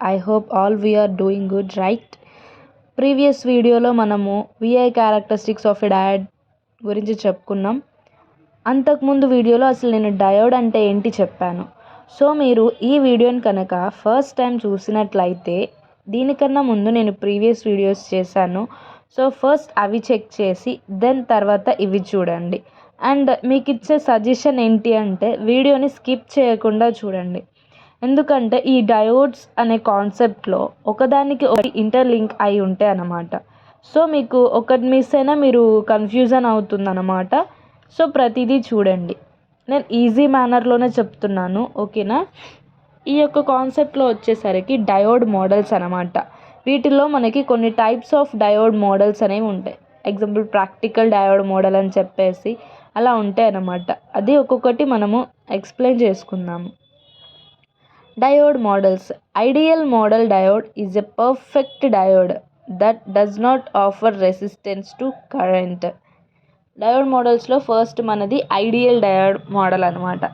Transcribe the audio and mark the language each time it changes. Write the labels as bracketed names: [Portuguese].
[English] I hope all we are doing good, right? [Telugu] Previous వీడియోలో మనము VI characteristics of a diode గురించి చెప్పుకున్నాం. అంతకుముందు వీడియోలో అసలు నేను డయోడ్ అంటే ఏంటి చెప్పాను. సో మీరు ఈ వీడియోని కనుక ఫస్ట్ టైం చూసినట్లయితే దీనికన్నా ముందు నేను ప్రీవియస్ వీడియోస్ చేశాను. సో ఫస్ట్ అవి చెక్ చేసి దెన్ తర్వాత ఇవి చూడండి. అండ్ మీకు ఇచ్చే సజెషన్ ఏంటి అంటే వీడియోని స్కిప్ చేయకుండా చూడండి. ఎందుకంటే ఈ డయోడ్స్ అనే కాన్సెప్ట్లో ఒకదానికి ఒకటి ఇంటర్లింక్ అయి ఉంటాయి అన్నమాట. సో మీకు ఒకటి మిస్ అయినా మీరు కన్ఫ్యూజన్ అవుతుందన్నమాట. సో ప్రతిదీ చూడండి. నేను ఈజీ మేనర్లోనే చెప్తున్నాను, ఓకేనా. ఈ యొక్క కాన్సెప్ట్లో వచ్చేసరికి డయోడ్ మోడల్స్ అన్నమాట. వీటిల్లో మనకి కొన్ని టైప్స్ ఆఫ్ డయోడ్ మోడల్స్ అనేవి ఉంటాయి. ఎగ్జాంపుల్ ప్రాక్టికల్ డయోడ్ మోడల్ అని చెప్పేసి అలా ఉంటాయి అన్నమాట. అది ఒక్కొక్కటి మనము ఎక్స్ప్లెయిన్ చేసుకుందాము. [English] Diode models. Ideal model diode is a perfect diode that does not offer resistance to current. [Telugu] Diode మోడల్స్లో first మనది ఐడియల్ డయోడ్ మోడల్ అనమాట.